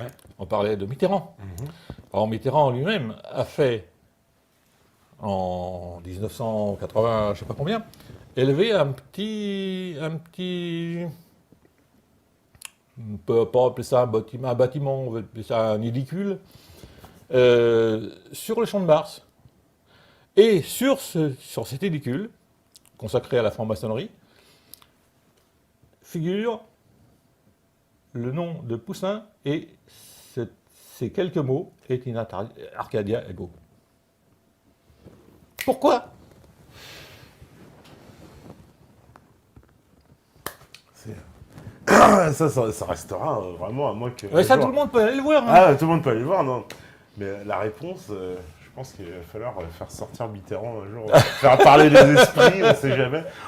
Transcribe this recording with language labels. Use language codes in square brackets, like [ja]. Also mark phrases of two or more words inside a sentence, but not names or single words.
[fr] On parlait de Mitterrand. Alors Mitterrand lui-même a fait, en 1980, je ne sais pas combien, élever un petit, on peut pas appeler ça un bâtiment, on va appeler ça un édicule, sur le champ de Mars. Et sur cet édicule, consacré à la franc-maçonnerie, figure le nom de Poussin et ces quelques mots, [la] et in Arcadia ego. [fr] Pourquoi? Ça restera vraiment à moins que. Ça, tout le monde peut aller le voir. Hein. Ah, tout le monde peut aller le voir, non. Mais la réponse, je pense qu'il va falloir faire sortir Mitterrand un jour, faire parler les esprits, on ne sait jamais.